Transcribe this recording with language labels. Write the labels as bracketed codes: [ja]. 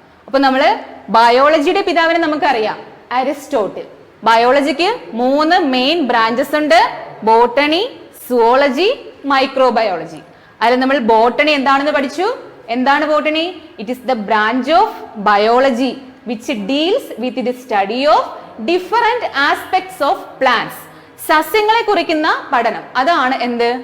[ml] അപ്പൊ നമ്മള് ബയോളജിയുടെ പിതാവിനെ നമുക്കറിയാം, അരിസ്റ്റോട്ടിൽ. ബയോളജിക്ക് 3 മെയിൻ ബ്രാഞ്ചസ് ഉണ്ട്: ബോട്ടണി, സുവോളജി, മൈക്രോബയോളജി. അതിൽ നമ്മൾ ബോട്ടണി എന്താണെന്ന് പഠിച്ചു. എന്താണ് botany? [en] It is the branch of biology which deals with the study of different aspects of plants. [ml] സസ്യങ്ങളെ കുറിക്കുന്ന പഠനം, അതാണ് എന്ത്?